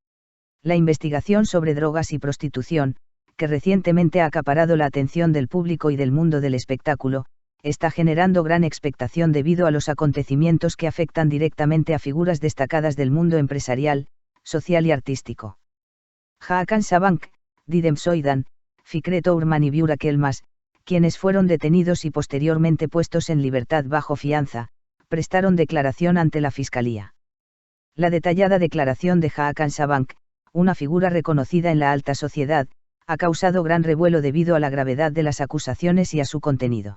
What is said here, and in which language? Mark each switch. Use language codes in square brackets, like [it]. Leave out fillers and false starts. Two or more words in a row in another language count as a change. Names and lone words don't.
[es] La investigación sobre drogas y prostitución, que recientemente ha acaparado la atención del público y del mundo del espectáculo, está generando gran expectación debido a los acontecimientos que afectan directamente a figuras destacadas del mundo empresarial, social y artístico. Hakan Sabank, Didem Soydan, Fikret Orman y Burak Elmas, quienes fueron detenidos y posteriormente puestos en libertad bajo fianza, prestaron declaración ante la Fiscalía. La detallada declaración de Hakan Sabank, una figura reconocida en la alta sociedad, ha causado gran revuelo debido a la gravedad de las acusaciones y a su contenido.